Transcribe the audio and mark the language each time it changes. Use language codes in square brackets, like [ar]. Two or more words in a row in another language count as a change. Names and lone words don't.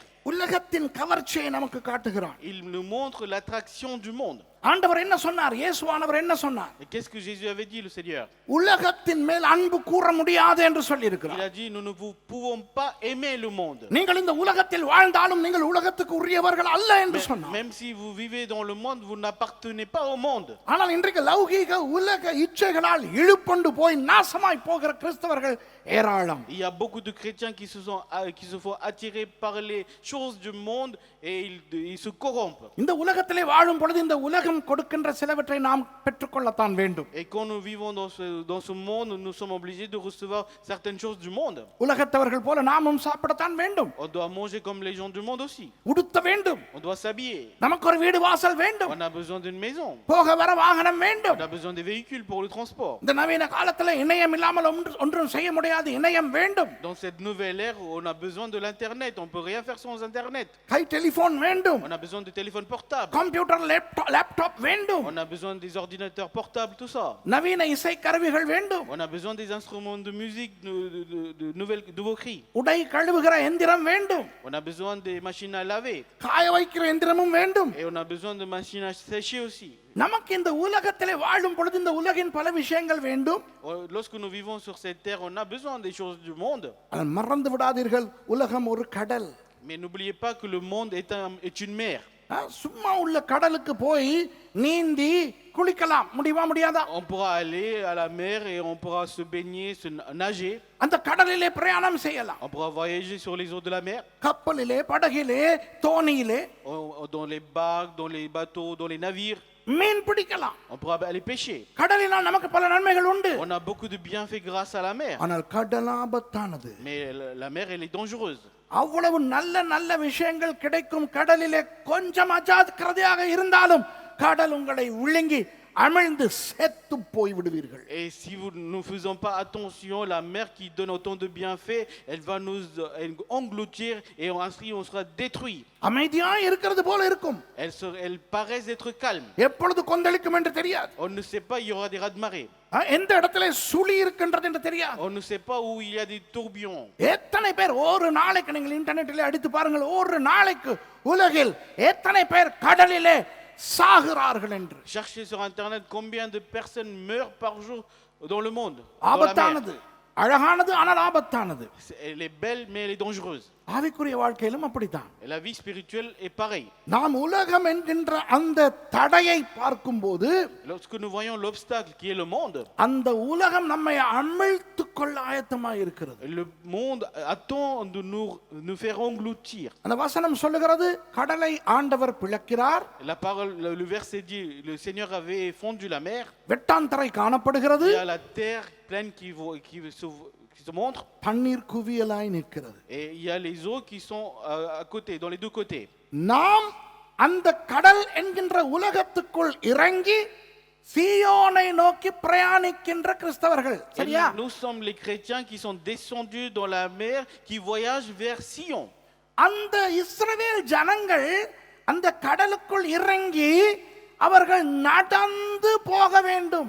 [ta] உலகத்தின் கவர்ச்சியை நமக்கு காட்டுகிறான். [fr] Il nous montre l'attraction du monde. [ta] ஆண்டவர் என்ன சொன்னார்? இயேசுவானவர் என்ன சொன்னார்? [fr] Et qu'est-ce que Jésus avait dit, le Seigneur? [ta] உலகத்தின் மேல் அன்பு கூற முடியாது என்று சொல்லி [fr] Il [ta] இருக்கிறார். [fr] a dit, nous ne pouvons pas aimer le monde. [ta] நீங்கள் இந்த உலகத்தில் வாழ்ந்தாலும் நீங்கள் உலகத்துக்கு உரியவர்கள் அல்ல என்று சொன்னார். [fr] Même si vous vivez dans le monde, vous n'appartenez pas au monde. [ta] ஆனால் இன்றைக்கு லௌகீக உலக இச்சைகளால் இழுப்பொண்டு போய் நாசமாய் போகிற கிறிஸ்தவர்கள் ஏராளம். [fr] Il y a beaucoup de chrétiens qui se font attirer par les choses du monde et ils se corrompent. [ta] இந்த உலகத்திலே வாழும் பொழுது இந்த உலக உலகம் கொடுக்கின்ற சிலவற்றை நாம் பெற்றுக்கொள்ளத்தான் வேண்டும். [fr] Et quand nous vivons dans ce monde, nous sommes obligés de recevoir certaines choses du monde. [ta] உலகத்தவர்கள் போல நாமும் சாப்பிடத்தான் வேண்டும், [fr] On doit manger comme les gens du monde aussi. [ta] உடுத்த வேண்டும், [fr] On doit s'habiller. [ta] நமக்கு ஒரு வீடு வாசல் வேண்டும், [fr] On a besoin d'une maison. [ta] போக வர வாகனம் வேண்டும். [fr] On a besoin des véhicules pour le transport. [ta] இந்த நவீன காலத்துல இணையம் இல்லாமல் ஒன்றும் செய்ய முடியாது. இணையம் வேண்டும், [fr] Dans cette nouvelle ère, on a besoin de l'internet. On peut rien faire sans internet. [ta] கை டெலிபோன் வேண்டும், [fr] On a besoin de téléphones portables. [en] computer laptop [ta] வேண்டும், [fr] On a besoin des ordinateurs portables, tout ça. [ta] நவீன இசை கருவிகள் வேண்டும், [fr] On a besoin des instruments de musique, de nouveaux cris. [ta] உடை கழுவுகிற எந்திரம் வேண்டும், [fr] On a besoin des machines à laver. [ta] காய வைக்கிற எந்திரமும் வேண்டும். [fr] Et on a besoin de machines à sécher aussi. [ta] நமக்கு இந்த உலகத்திலே வாழும் பொழுது இந்த உலகின் பல விஷயங்கள் வேண்டும். [fr] Lorsque nous vivons sur cette terre, on a besoin des choses du monde. [ta] ஆனால் மறந்து விடாதீர்கள், உலகம் ஒரு கடல். [fr] Mais n'oubliez pas que le monde est une mer. [ta] சும்மா உள்ள கடலுக்கு போய் நீந்தி குளிக்கலாம் முடியுமா? முடியாதா? [fr] On pourra aller à la mer et on pourra se baigner, se nager. [ta] அந்த கடலிலே பிரயாணம் செய்யலாம். [fr] On pourra voyager sur les eaux de la mer. [ta] கப்பலிலே, படகிலே, தோணியிலே [fr] Dans les barques, dans les bateaux, dans les navires. [ta] மீன் பிடிக்கலாம். [fr] On pourra aller pêcher. [ta] கடலினால் நமக்கு பல நன்மைகள் உண்டு. [fr] On a beaucoup de bienfaits grâce à la mer. [ta] ஆனால் கடல் ஆபத்தானது. [fr] Mais la mer, elle est dangereuse. [ta] அவ்வளவு நல்ல நல்ல விஷயங்கள் கிடைக்கும் கடலிலே கொஞ்சம் அஜாக்கிரதையாக இருந்தாலும் கடல் உங்களை விழுங்கி அமிழ்ந்து செத்து போய் விடுவீர்கள். [fr] Et si nous ne faisons pas attention, la mer qui donne autant de bienfaits, elle va nous engloutir et ainsi on sera détruit. [ta] அமைதியாய் இருக்கிறது போல இருக்கும், [fr] Elle paraît être calme. [ta] எப்பொழுது கொந்தளிக்கும் என்று தெரியாது. [fr] On ne sait pas, il y aura des raz-de-marée. [ta] எந்த இடத்துல சுழி இருக்கின்றது என்று தெரியாது. [fr] On ne sait pas où il y a des tourbillons. [ta] எத்தனை பேர் ஒரு நாளைக்கு, நீங்கள் இன்டர்நெட்டிலே அடித்து பாருங்கள், ஒரு நாளைக்கு உலகில் எத்தனை பேர் கடலிலே சாகிறார்கள் என்று. [fr] Cherchez sur internet combien de personnes meurent par jour dans le monde. [ta] ஆபத்தானது, அழகானது ஆனால் ஆபத்தானது. [fr] Elle est belle mais elle est dangereuse. [ta] ஆவிக்குரிய வாழ்க்கையிலும் அப்படித்தான். [fr] Et la vie spirituelle est pareille. [ta] நாம் உலகம் என்கின்ற அந்த தடையை பார்க்கும்போது, [fr] Lorsque nous voyons l'obstacle qui est le monde, [ta] அந்த உலகம் நம்மை அமிழ்த்துக் கொள்ள ஆயத்தமாய் இருக்கிறது. [fr] le monde attend de nous faire engloutir. [ta] அந்த வசனம் சொல்லுகிறது, கடலை ஆண்டவர் பிளக்கிறார், [fr] La parole, le verset dit, le Seigneur avait fondu la mer. [ta] வெட்டாந்தரை காணப்படுகிறது, [fr] Il y a la terre pleine qui se montre. [ta] தண்ணீர் குவியலாய் நிற்கிறது. [fr] Et il y a les eaux qui sont à côté, dans les deux côtés. [ta] நாம் அந்த கடல் என்கின்ற உலகத்துக்குள் இறங்கி சீயோனை நோக்கி பிரயாணிக்கின்ற கிறிஸ்தவர்கள். [fr] Et [ta] சரியா? [fr] nous sommes les chrétiens qui sont descendus dans la mer, qui voyagent vers Sion. [ta] அந்த இஸ்ரவேல் ஜனங்கள் அந்த கடலுக்குள் இறங்கி அவர்கள் நடந்து போக வேண்டும்.